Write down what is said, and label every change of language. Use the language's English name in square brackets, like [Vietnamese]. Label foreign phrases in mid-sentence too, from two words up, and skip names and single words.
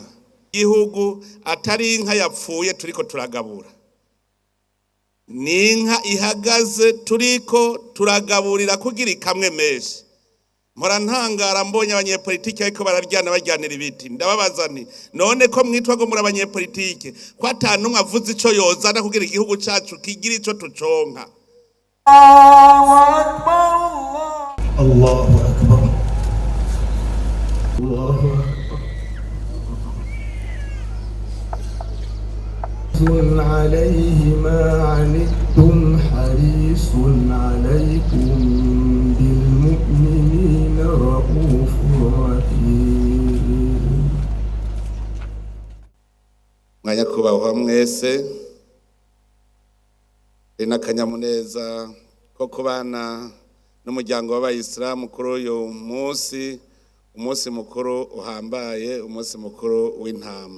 [Rundi] Igihugu atari inka yapfuye turiko turagabura, ni inka ihagaze turiko turagaburira kugira ikamwe menshi. Mpora ntangara mbonye abanyepolitike ariko bararyana bajyanira ibiti, ndababaza nti none ko mwitwa ngo muri abanyepolitike ko atanumwe avuze ico yozana kugira igihugu cacu kigira ico tuconka. [Arabic] الله أكبر، الله أكبر. عليه ما عنتم حريص عليكم بالمؤمنين رؤوف رحيم. [Rundi] Mwanyakubahwa mwese, n'akanyamuneza ko kubana n'umuryango w'abayisilamu kuri uyu umunsi mukuru uhambaye, umunsi mukuru w'intama.